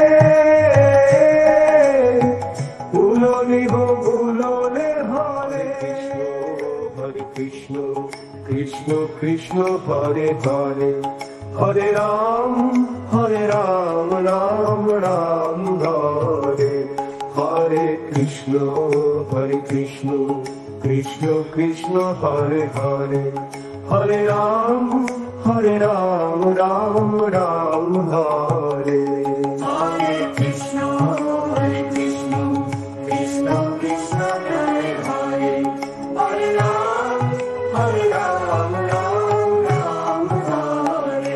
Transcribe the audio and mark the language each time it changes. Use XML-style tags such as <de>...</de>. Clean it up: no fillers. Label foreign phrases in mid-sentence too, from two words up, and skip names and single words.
<sa>ভুলনি হো ভুলনে হরে হরে কৃষ্ণ কৃষ্ণ কৃষ্ণ হরে হরে হরে রাম রাম রাম হরে হরে কৃষ্ণ কৃষ্ণ কৃষ্ণ কৃষ্ণ হরে হরে হরে রাম রাম রাম হরে Hare Krishna, Krishna Krishna, Hare Hare, Hare Ram, Ram Ram, Hare.</sa>